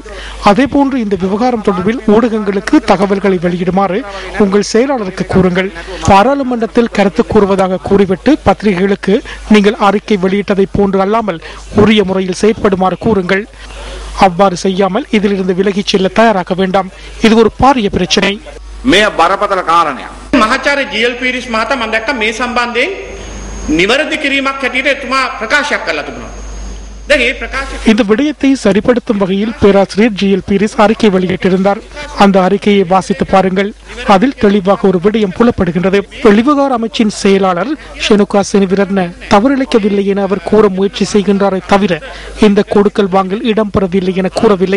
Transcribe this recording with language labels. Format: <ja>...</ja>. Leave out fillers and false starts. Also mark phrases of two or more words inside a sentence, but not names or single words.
<ta>அதே போன்று இந்த விவகாரம் தொடர்பில் ஊடகங்களுக்கு தகவல்களை வெளியிடுமாறு உங்கள் செயலாளருக்கு கூறுங்கள். பாராளுமன்றத்தில் கருத்து கூறுவதாக கூறிவிட்டு பத்திரிகைகளுக்கு நீங்கள் அறிக்கை வெளியிட்டதை போன்று அல்லாமல் உரிய முறையில் செயற்படுமாறு கூறுங்கள். அவ்வாறு செய்யாமல் இதிலிருந்து விலகிச் செல்ல தயாராக வேண்டாம். இது ஒரு பாரிய பிரச்சனை.</ta> <si>මහාචාර්ය ජීඑල් පීරිස් මහතා මම දැක්ක මේ සම්බන්ධයෙන් නිවැරදි කිරීමක් හැටියට එතුමා ප්‍රකාශයක් කරලා තිබුණා.</si> <ta>இந்த விடயத்தை சரிப்படுத்தும் வகையில் பேராசிரியர் ஜிஎல் பீரிஸ் அறிக்கை வெளியிட்டிருந்தார். அந்த அறிக்கையை வாசித்து பாருங்கள். அதில் தெளிவாக ஒரு விடயம் புலப்படுகின்றது. வெளிவிவகார அமைச்சின் செயலாளர் ஷெனுகா செனிவிரட்ன தவறிழைக்கவில்லை என அவர் கூற முயற்சி செய்கின்றாரை தவிர இந்த கொடுக்கல் வாங்கல் இடம்பெறவில்லை என கூறவில்லை.</ta>